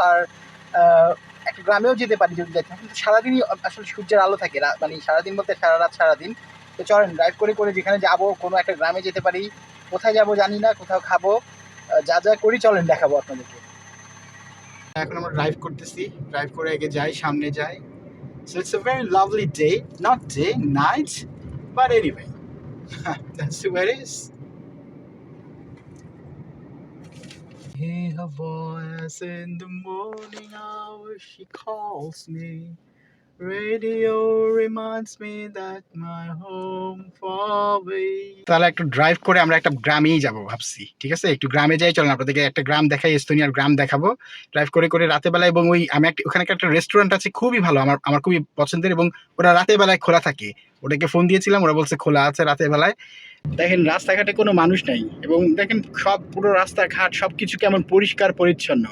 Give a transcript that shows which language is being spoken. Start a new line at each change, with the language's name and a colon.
Bangla: আর একটা গ্রামেও যেতে পারি যদি যাই, কিন্তু সারাদিনই আসলে সূর্যের আলো থাকে, মানে সারাদিন বলতে সারা রাত সারাদিন। তো চলেন ড্রাইভ করে করে যেখানে যাবো, কোনো একটা গ্রামে যেতে পারি। কোথায় যাবো জানি না, কোথাও খাবো, যা যা করি চলেন দেখাবো আপনাদেরকে। এখন আমরা ড্রাইভ করতেছি, ড্রাইভ করে আগে যাই, সামনে যাই।
English: So it's a very lovely day, not day, night, but anyway, that's who it is. Hear her voice in the morning hour, she calls me. Radio reminds me that my home far away.
Bangla: তাহলে একটু drive করে আমরা একটা গ্রামেই যাব ভাবছি, ঠিক আছে? একটু গ্রামে যাই, চলেন আপনাদেরকে একটা গ্রাম দেখাই, এস্তোনিয়ার গ্রাম দেখাবো ড্রাইভ করে করে রাতের বেলায়। এবং আমি ওখানে একটা রেস্টুরেন্ট আছে, খুবই ভালো, আমার খুবই পছন্দের, এবং ওরা রাতের বেলায় খোলা থাকে। ওটাকে ফোন দিয়েছিলাম, ওরা বলছে খোলা আছে রাতের বেলায়। দেখেন রাস্তাঘাটে কোনো মানুষ নাই, এবং দেখেন সব পুরো রাস্তাঘাট সব কিছু কেমন পরিষ্কার পরিচ্ছন্ন।